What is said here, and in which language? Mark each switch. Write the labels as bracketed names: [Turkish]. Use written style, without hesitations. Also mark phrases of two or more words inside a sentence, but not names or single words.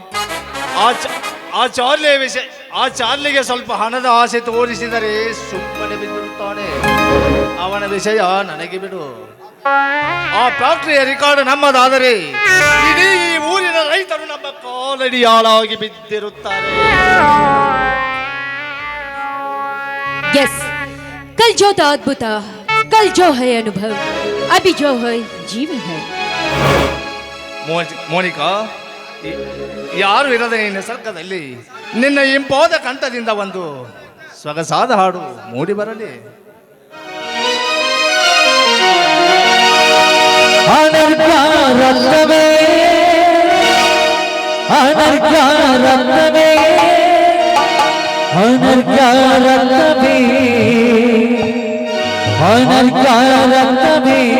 [Kannada] ಆ ಚಾರ್ಲಿಗೆ ಸ್ವಲ್ಪ ಹಣದ ಆಸೆ ತೋರಿಸಿದರೆ ಸುಮ್ಮನೆ ಬಿದ್ದಿರುತ್ತಾನೆ. ಅವನ ವಿಷಯ ನನಗೆ ಬಿಡು. ಆ ಫ್ಯಾಕ್ಟರಿಯ ರೆಕಾರ್ಡ್ ನಮ್ಮದಾದರೆ ಇಡೀ ಈ ಊರಿನ ರೈತರು ನಮ್ಮ ಕಾಲಡಿ ಹಾಳಾಗಿ ಬಿದ್ದಿರುತ್ತಾರೆ. [Hindi] यस, कल जो था अद्भुत, कल जो है अनुभव, अभी जो है जीवन है. [Kannada] ಮೋನಿಕಾ, ಯಾರು ಇರದ ಈ ನಿಸರ್ಗದಲ್ಲಿ ನಿನ್ನ ಇಂಪಾದ ಕಂಠದಿಂದ ಒಂದು ಸೊಗಸಾದ ಹಾಡು ಮೂಡಿ ಬರಲಿ. ಅನರ್ಘ್ಯರತ್ನವೇ, ಅನರ್ಘ್ಯರತ್ನವೇ, ಅನರ್ಘ್ಯರತ್ನವೇ, ಅನರ್ಘ್ಯರತ್ನವೇ.